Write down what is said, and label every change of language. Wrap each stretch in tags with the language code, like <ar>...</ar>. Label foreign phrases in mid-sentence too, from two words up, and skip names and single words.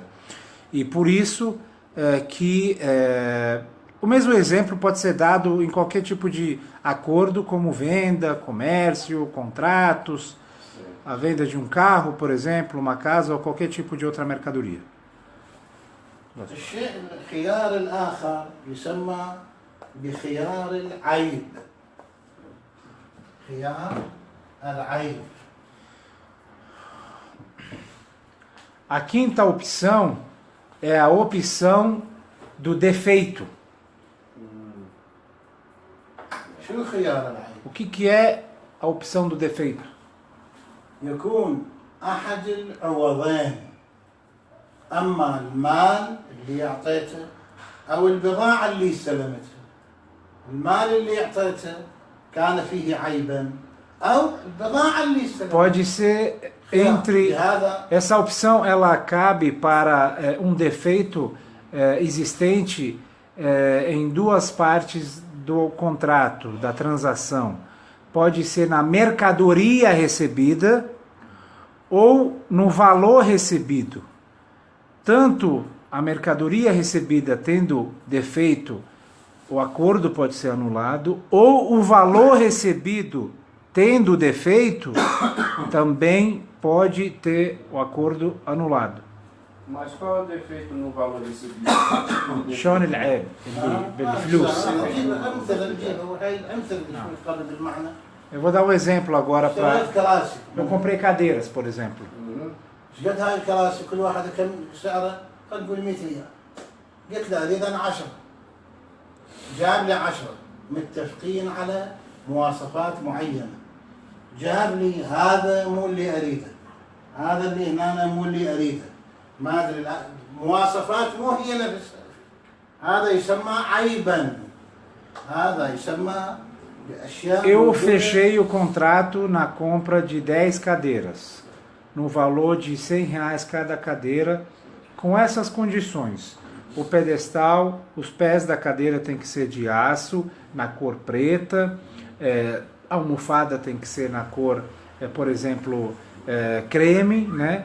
<pt>E por isso que o mesmo exemplo pode ser dado em qualquer tipo de acordo, como venda, comércio, contratos, a venda de um carro, por exemplo, uma casa ou qualquer tipo de outra mercadoria.</pt> <ar>الخيار الآخر يسمى بخيار العيب. خيار العيب.</ar> <pt>A quinta opção é a opção do defeito. O que é a opção do defeito? يكون أحد العوضين أما المال اللي أعطيته أو البضاعة اللي استلمتها. المال اللي أعطيته كان فيه عيبا أو البضاعة اللي استلمتها. Pode ser entre essa opção, ela cabe para um defeito existente em duas partes do contrato, da transação. Pode ser na mercadoria recebida ou no valor recebido. Tanto a mercadoria recebida tendo defeito, o acordo pode ser anulado, ou o valor recebido tendo defeito, também pode ter o acordo anulado. Mas qual é o defeito no valor recebido?</pt> <ar>شلون العيب بالفلوس.</ar> <pt>Eu vou dar um exemplo agora para... Eu comprei cadeiras, por exemplo.</pt> <ar>قد هاي الكراسي كل واحدة كم سعرها؟ خلينا نقول 100 ريال. قلت له اريد انا 10. جاب لي 10 متفقين على مواصفات معينة. جاب لي هذا مو اللي اريده. هذا اللي هنا مو اللي اريده. ما ادري مواصفات مو هي نفسها. هذا يسمى عيبا. هذا يسمى</ar> <pt>Eu fechei o contrato na compra de 10 cadeiras, no valor de R$100 cada cadeira, com essas condições. O pedestal, os pés da cadeira tem que ser de aço, na cor preta, a almofada tem que ser na cor, por exemplo, creme, né?</pt>